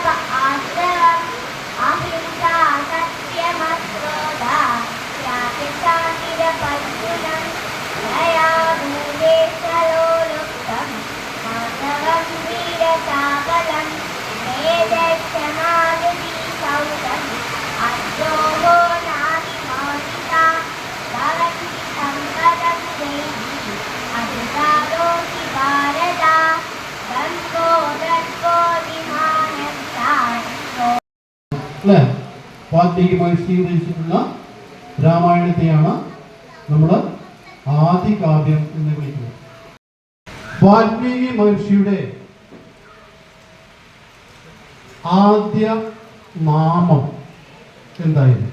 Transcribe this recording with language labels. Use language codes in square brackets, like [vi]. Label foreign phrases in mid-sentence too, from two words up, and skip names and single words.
[sa] आश्रवम् अहिंसा सत्यमक्रोधा त्यागशान्तिरपज्जुनम् दया भूतेशलोलुप्तं माधवं वीरताबलं वेदक्षमागति सौतं अद्रोहो नादिमानिता भवन्ति सम्पदं देवी अधिकारोऽपि भारता गङ्गो [ml] അല്ലേ? വാൽമീകി മഹർഷി രചിച്ചിട്ടുള്ള രാമായണത്തെയാണ് നമ്മൾ ആദികാവ്യം എന്ന് വിളിക്കുന്നത്. വാൽമീകി മഹർഷിയുടെ ആദ്യ നാമം എന്തായിരുന്നു?